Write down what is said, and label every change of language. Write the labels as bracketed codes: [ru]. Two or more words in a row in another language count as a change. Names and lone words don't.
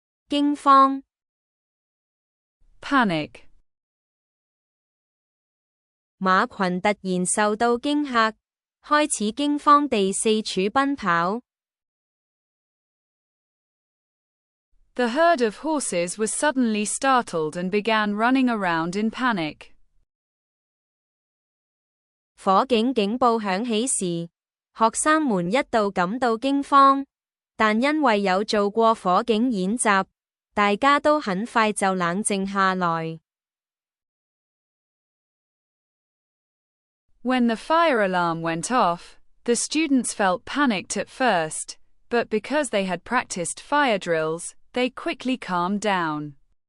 [zh] 驚慌 [en] panic, [zh] 馬群突然受到驚嚇，開始驚慌地四處奔跑。 [en] The herd of horses was suddenly startled and began running around in panic. [zh] 火警警報響起時，學生們一度感到驚慌，但因為有做過火警演習，大家都很快就冷靜下來。 [en] When the fire alarm went off, the students felt panicked at first, but because they had practiced fire drills, they quickly calmed down.